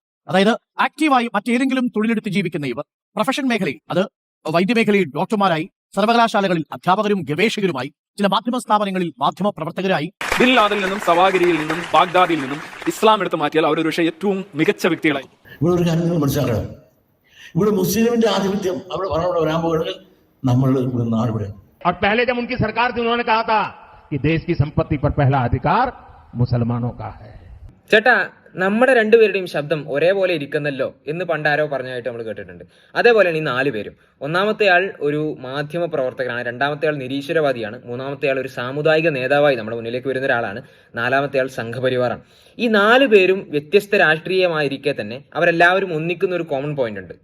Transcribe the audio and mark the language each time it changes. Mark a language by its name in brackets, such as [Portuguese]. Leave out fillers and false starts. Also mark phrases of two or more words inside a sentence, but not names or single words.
[Malayalam] അതായത് ആക്റ്റീവായി മറ്റേതെങ്കിലും തൊഴിലെടുത്ത് ജീവിക്കുന്ന ഇവർ പ്രൊഫഷൻ മേഖലയിൽ, അത് വൈദ്യമേഖലയിൽ ഡോക്ടർമാരായി, സർവകലാശാലകളിൽ അധ്യാപകരും ഗവേഷകരുമായി, ചില മാധ്യമ സ്ഥാപനങ്ങളിൽ മാധ്യമ പ്രവർത്തകരായി. ബിൻ ലാദനിൽ നിന്നും, സവാഗിരിയിൽ നിന്നും, ബാഗ്ദാദിൽ നിന്നും ഇസ്ലാം എടുത്ത് മാറ്റിയാൽ അവരൊരു പക്ഷേ ഏറ്റവും മികച്ച വ്യക്തികളായി. ഇവിടെ ഒരു കാര്യം നിങ്ങൾ മനസ്സിലാക്കണം, ഇവിടെ മുസ്ലിമിന്റെ ആധിപത്യം അവിടെ വരാൻ പോകുന്നത് നമ്മൾ ഇവിടെ നാട് ഇവിടെ. [Hindi] और पहले जब उनकी सरकार थी उन्होंने कहा था कि देश की संपत्ति पर पहला अधिकार मुसलमानों का है. [Malayalam] ചേട്ടാ, നമ്മുടെ രണ്ടുപേരുടെയും ശബ്ദം ഒരേപോലെ ഇരിക്കുന്നല്ലോ എന്ന് പണ്ടാരോ പറഞ്ഞായിട്ട് നമ്മൾ കേട്ടിട്ടുണ്ട്. അതേപോലെയാണ് ഈ 4 പേരും. ഒന്നാമത്തെ ആൾ ഒരു മാധ്യമ പ്രവർത്തകനാണ്, രണ്ടാമത്തെ ആൾ നിരീശ്വരവാദിയാണ്, മൂന്നാമത്തെ ആൾ ഒരു സാമുദായിക നേതാവായി നമ്മുടെ മുന്നിലേക്ക് വരുന്ന ഒരാളാണ്, നാലാമത്തെ ആൾ സംഘപരിവാറാണ്. ഈ 4 പേരും വ്യത്യസ്ത രാഷ്ട്രീയമായിരിക്കെ തന്നെ അവരെല്ലാവരും ഒന്നിക്കുന്ന ഒരു [English] common point [Malayalam] ഉണ്ട്.